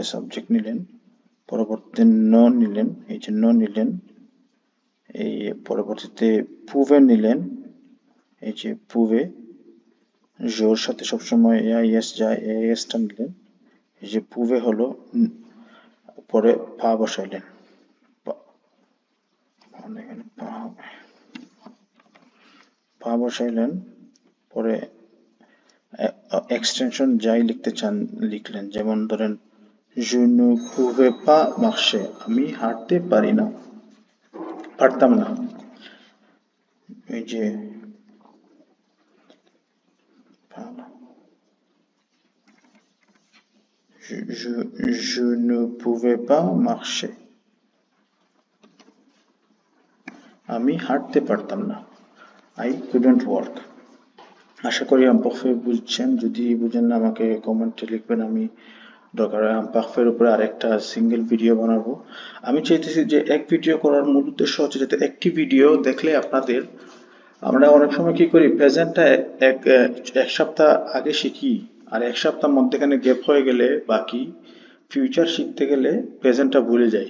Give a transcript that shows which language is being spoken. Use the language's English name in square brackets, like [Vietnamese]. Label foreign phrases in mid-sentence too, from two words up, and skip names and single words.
[Bangla] সাবজেক্ট নিলেন, পরবর্তীতে নো নিলেন, এই যে নো নিলেন, এই পরবর্তীতে পুভে নিলেন, এই যে পুভে, জোর সাথে সবসময় এআইএস যায়, এআইএসটা নিলেন, এই যে পুভে হলো, পরে পা বসাইলেন, এখানে পা বসাইলেন, পরে এক্সটেনশন যাই লিখতে চান লিখলেন, যেমন ধরেন [French] je ne pouvais pas marcher, [Bangla] আমি হাঁটতে পারি না, পারতাম না, এই যে [French] je ne pouvais pas marcher, [Bangla] আমি হাঁটতে পারতাম না, [English] I couldn't walk। [Bangla] আশা করি আমপাখফে বুঝছেন, যদি বুঝেন না আমাকে কমেন্টে লিখবেন, আমি দরকার হয় আমপাখফের উপরে আরেকটা [English] single video [Bangla] বানাবো। আমি চাইতেছি যে এক ভিডিও করার মূল উদ্দেশ্য হচ্ছে যাতে একটি ভিডিও দেখলে আপনাদের, আমরা অনেক সময় কি করি প্রেজেন্টটা এক এক সপ্তাহ আগে শিখি, আর এক সপ্তাহ মধ্যেখানে গ্যাপ হয়ে গেলে বাকি ফিউচার শিখতে গেলে প্রেজেন্টটা ভুলে যাই।